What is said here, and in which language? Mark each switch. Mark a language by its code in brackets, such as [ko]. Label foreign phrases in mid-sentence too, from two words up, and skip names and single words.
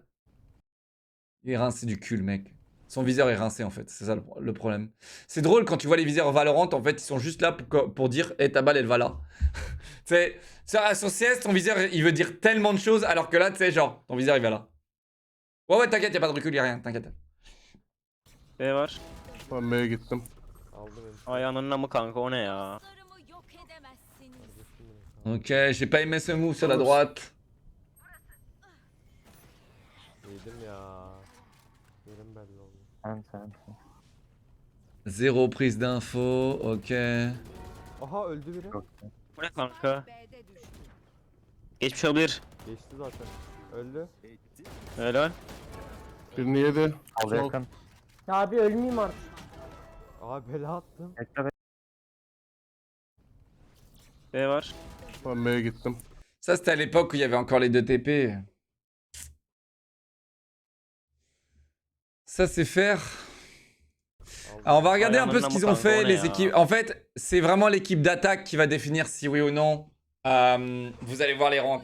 [fr] Il est rincé du cul, le mec. Son viseur est rincé, en fait. C'est ça le problème. C'est drôle quand tu vois les viseurs Valorant, en fait, ils sont juste là pour dire « Eh, ta balle, elle va là. » Tu sais, sur CS, ton viseur, il veut dire tellement de choses, alors que là, tu sais, genre, ton viseur, il va là. Ouais, t'inquiète, y'a pas de recul, y'a rien, t'inquiète. [tr] B var. Ben B'ye gittim. Ayağının namı kanka o ne ya? [fr] Ok, j'ai pas aimé ce move sur la droite. [tr] Yedim ya. Yerim belli oldu. [fr] Zéro prise d'info, ok. [tr] Aha öldü biri. Bu ne kanka? B'de düştü. Geçmiş olabilir. Geçti zaten. Öldü. Helal. Birini yedi. Al yakın. Ya abi ölmeyeyim artık. Aha bela attım. Bekle. B var. Ben B'ye gittim. [fr] Ça, c'était à l'époque où il y avait encore les 2 TP. Ça, c'est faire. Alors, on va regarder un peu ce qu'ils ont fait, les équipes. En fait, c'est vraiment l'équipe d'attaque qui va définir si oui ou non vous allez voir les ranks.